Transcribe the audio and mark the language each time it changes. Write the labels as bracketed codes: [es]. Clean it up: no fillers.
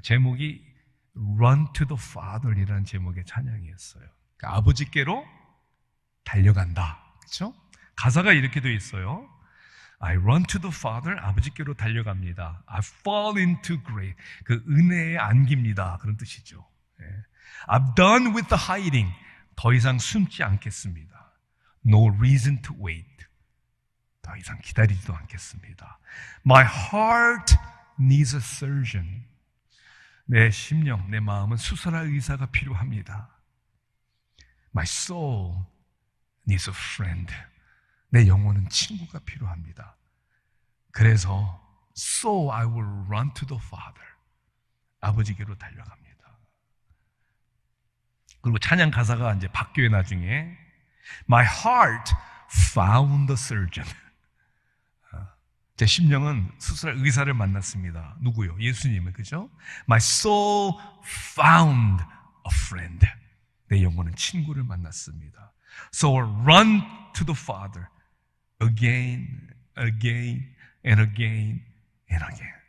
[ko] 제목이 Run to the Father이라는 제목의 찬양이었어요. 그러니까 아버지께로 달려간다. 그렇죠? 가사가 이렇게 되어 있어요. [en] I run to the Father, [ko] 아버지께로 달려갑니다. [en] I fall into grace, [ko] 그 은혜에 안깁니다. 그런 뜻이죠. [en] I've done with the hiding, [ko] 더 이상 숨지 않겠습니다. [en] No reason to wait, [ko] 더 이상 기다리지도 않겠습니다. [en] My heart needs a surgeon, [ko] 내 심령, 내 마음은 수술할 의사가 필요합니다. [en] My soul needs a friend, [ko] 내 영혼은 친구가 필요합니다. 그래서 [en] So I will run to the Father, [ko] 아버지께로 달려갑니다. 그리고 찬양 가사가 이제 바뀌어요. 나중에 [en] My heart found the surgeon, [ko] 제 심령은 수술할 의사를 만났습니다. 누구요? 예수님을, 그죠? [en] My soul found a friend, [ko] 내 영혼은 친구를 만났습니다. [en] So I run to the Father again, again, and again, and again.